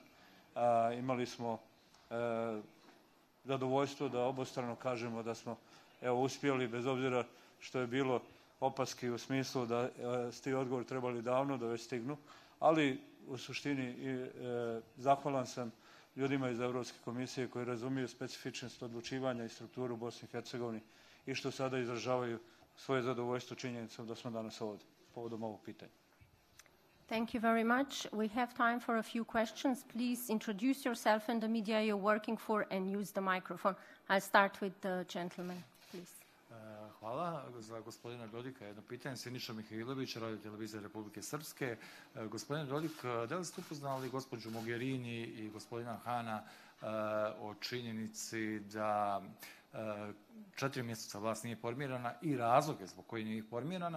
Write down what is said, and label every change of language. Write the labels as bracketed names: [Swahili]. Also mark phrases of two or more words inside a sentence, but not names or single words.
[Serbian] Imali smo zadovoljstvo da obostrano kažemo da smo uspjeli, bez obzira što je bilo opaski u smislu da ti odgovori trebali davno da već stignu, ali u suštini zahvalan sam ljudima iz Europske komisije koji razumiju specifičnost odlučivanja i strukturu u Bosni i Hercegovini i što sada izražavaju svoje zadovoljstvo činjenicom da smo danas ovdje povodom ovog pitanja. [English] Thank you very much. We have time for a few questions. Please introduce yourself and the media you're working for and use the microphone. I'll start with the gentleman, please. [Serbian] Hvala. Za gospodina Dodika jedno pitanje. Siniša Mihajlović, Radio-televizija Republike Srpske. Gospodine Dodik, da li ste upoznali gospođu Mogherini i gospodina Hana o činjenici da 4 mjeseca vlast nije formirana i razloge zbog koji nije formirana?